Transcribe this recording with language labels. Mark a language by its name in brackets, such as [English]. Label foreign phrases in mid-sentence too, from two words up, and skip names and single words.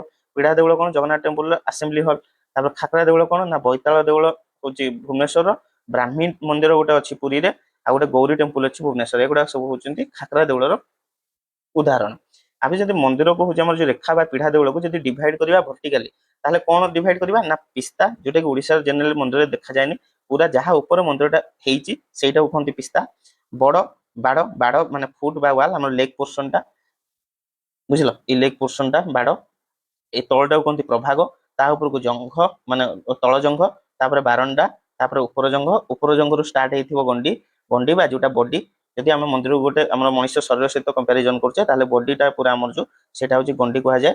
[Odia] ପିଢା ଦେଉଳ କଣ ଜଗନ୍ନାଥ [English] temple assembly hall. [Odia] ତାପରେ ଖାକରା ଦେଉଳ କଣ ନା ବୈତାଳ ଦେଉଳ ହଉଛି ଭୁବନେଶ୍ୱର, ବ୍ରାହ୍ମୀ ମନ୍ଦିର ଗୋଟେ ଅଛି ପୁରୀରେ, ଆଉ ଗୋଟେ ଗୌରୀ ଟେମ୍ପଲ ଅଛି ଭୁବନେଶ୍ୱର। ଏଗୁଡା ସବୁ ହଉଛନ୍ତି ଖାକରା ଦେଉଳର ଉଦାହରଣ। ଆମେ ଯଦି ମନ୍ଦିରକୁ ହଉଛି ଆମର ଯୋଉ ରେଖା ବା ପିଢା ଦେଉଳକୁ ଯଦି ଡିଭାଇଡ କରିବା ଭର୍ଟିକାଲି, ତାହେଲେ କଣ ଡିଭାଇଡ କରିବା ନା ପିସ୍ତା, ଯୋଉଟା କି ଓଡ଼ିଶାର ଜେନେରାଲ ମନ୍ଦିରରେ ଦେଖାଯାଏନି, ପୁରା ଯାହା ଉପର ମନ୍ଦିରଟା ହେଇଛି ସେଇଟାକୁ କହନ୍ତି ପିସ୍ତା। ବଡ ବାଡ଼ ବାଡ଼ ମାନେ ଫୁଟ ବା ୱାଲ ଆମର [English] leg portion [Odia] ବୁଝିଲ ଏଇ [English] leg portion [Odia] ବାଡ଼ এই ତଳଟାକୁ କହନ୍ତି ପ୍ରଭାଗ ତା ଉପରକୁ ଜଙ୍ଘ ମାନେ ତଳ ଜଙ୍ଘ ତାପରେ ବାରଣ୍ଡା ତାପରେ ଉପର ଜଙ୍ଘରୁ ଷ୍ଟାର୍ଟ ହେଇଥିବ ଗଣ୍ଡି ଗଣ୍ଡି ବା ଯୋଉଟା ବଡି ଯଦି ଆମେ ମନ୍ଦିରକୁ ଗୋଟେ ଆମର ମଣିଷ ଶରୀର ସହିତ କମ୍ପାରିଜନ କରୁଛେ ତାହେଲେ ବଡିଟା ପୁରା ଆମର ଯୋଉ ସେଟା ହଉଛି ଗଣ୍ଡି କୁହାଯାଏ।